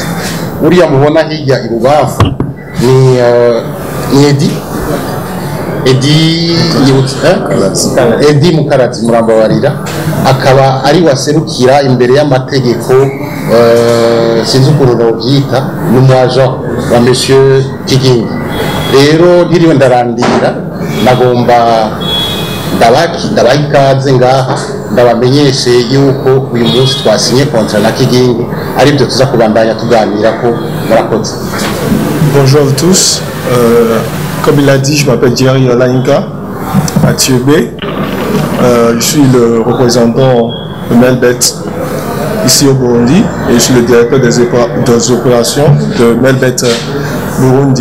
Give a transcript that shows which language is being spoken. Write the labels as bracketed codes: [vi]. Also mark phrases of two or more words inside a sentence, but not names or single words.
[rn] Uriya mubona hirya ibubafu ni Edi Mukarazi murambabarira, akaba ari waserukira imbere y'amategeko sinzi ukuntu bavyita n'umwaja wa Monsieur Kigingi. Rero ntiriwe ndarandira nagomba ndabaha ikaze ngaha ndabamenyeshe yuko uyu munsi twasinye contrat na Kigingi ari byo tuza kubandanya tuganira ko murakoze. [fr] Bonjour à tous, comme il a dit, je m'appelle Jerry Olainka à Thiobé. Je suis le représentant de Melbet ici au Burundi et je suis le directeur des opérations de Melbet Burundi.